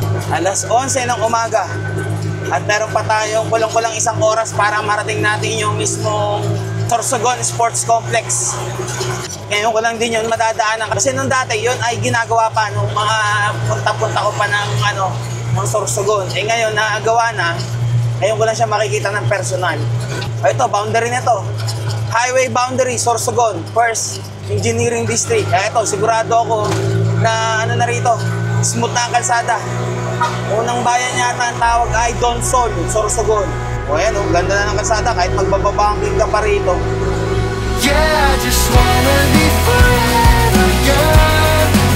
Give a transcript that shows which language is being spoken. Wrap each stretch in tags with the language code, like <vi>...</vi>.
<tl>Alas 11 ng umaga. At meron pa tayong kulang-kulang isang oras para marating natin yung mismong Sorsogon Sports Complex. Ngayon ko lang din yun madadaanan. Kasi nung dati yun ay ginagawa pa nung mga punta-punta ko pa ng Sorsogon. Ngayon naagawa na. Ngayon ko lang siya makikita ng personal. Ito, boundary na to.</tl> <en>Highway boundary, Sorsogon, First Engineering District.</en> <tl>Ito, sigurado ako na na rito, smooth na ang kalsada. Unang bayan yata ang tawag ay Donsol, Sorsogon. O ayan, ganda na ng kalsada kahit magbababangking ka pa rito.</tl> <en>Yeah, I just wanna be forever young.</en>